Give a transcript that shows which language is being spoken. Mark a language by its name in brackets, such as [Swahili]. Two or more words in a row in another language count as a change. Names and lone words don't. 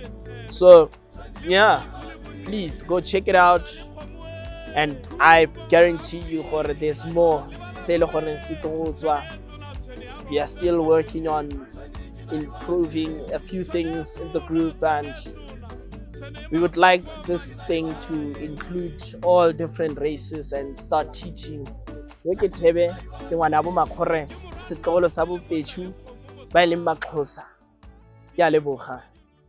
[English] So yeah, please go check it out, and I guarantee you there's more. We are still working on improving a few things in the group, and we would like this thing to include all different races and start teaching. [Northern Sotho] Ke Thebe ke ngwana bo makgore setlogolo sa bo Petšu ba e leng Maxhosa. Ke a leboga.